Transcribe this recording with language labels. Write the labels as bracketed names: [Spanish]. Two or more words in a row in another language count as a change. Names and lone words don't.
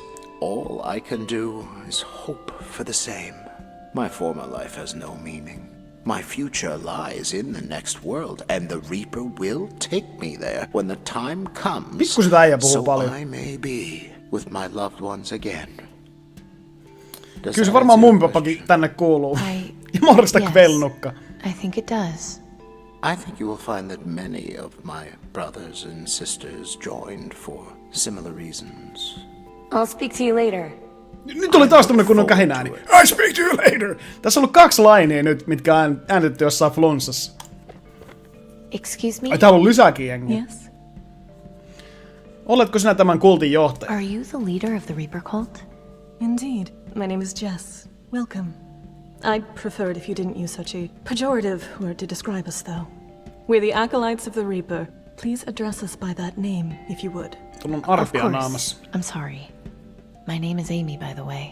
[English] All I can do is hope for the same. My former life has no meaning. My future lies in the next world, and the Reaper will take me there when the time comes, so I may be with my loved ones again. [Finnish] Kyllä se varmaan mummipappakin tänne kuuluu. Ja morjesta Kvelnukka. [English] I think it does. I think you will find that many of my brothers and sisters joined for similar reasons. I'll speak to you later. [Finnish] Nyt oli taas tämmönen kunnon kähinääni. [English] I speak to you later! [Finnish] Tässä on ollut 2 lainia nyt, mitkä on äänitetty jossain flunssassa. [English] Excuse me? [Finnish] Ai täällä on lisääkin jengiä. [English] Yes. [Finnish] Oletko sinä tämän kultin johtaja? [English] Are you the leader of the Reaper cult? Indeed. My name is Jess. Welcome. I'd prefer it if you didn't use such a pejorative word to describe us, though. We're the acolytes of the Reaper. Please address us by that name, if you would. Of course. I'm sorry. My name is Amy, by the way.